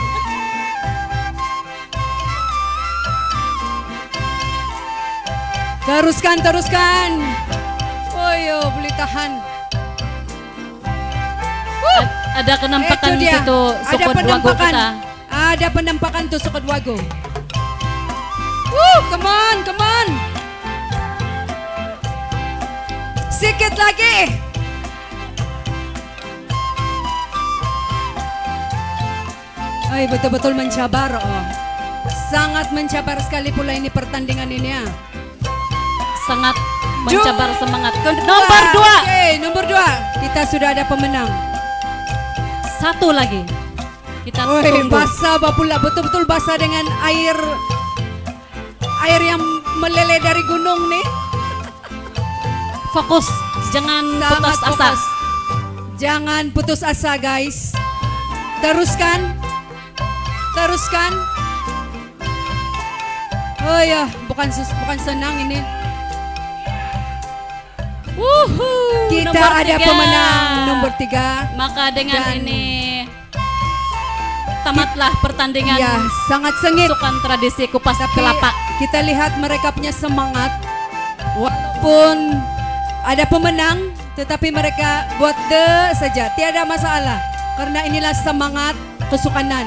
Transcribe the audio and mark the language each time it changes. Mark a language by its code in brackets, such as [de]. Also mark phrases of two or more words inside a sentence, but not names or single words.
[ms] Teruskan. Oh yo, boleh tahan. Ada kenampakan Itu di dia. situ Ada Sukot Wago penampakan. kita. Ada penampakan tuh Sukot Wago. [en] Come on. [ms] Sikit lagi. Ay, betul-betul mencabar oh. Sangat mencabar sekali pula ini pertandingan ini ya. Sangat mencabar semangat. Nomor 2. Oke, nomor 2. Kita sudah ada pemenang. Satu lagi. Kita Woi, tunggu. basah pula, betul-betul basah dengan air yang meleleh dari gunung nih. Fokus, jangan Sangat putus asa. fokus. Jangan putus asa, guys. Teruskan. Teruskan. Oh ya, bukan senang ini. Wuhu, Kita nomor ada 3. pemenang nomor 3. Maka dengan Dan- ini tamatlah pertandingan Ya, sangat sengit. pasukan tradisi kupas Tapi kelapa. kita lihat mereka punya semangat. Walaupun ada pemenang, tetapi mereka buat saja. Tiada masalah. Karena inilah semangat kesukanan.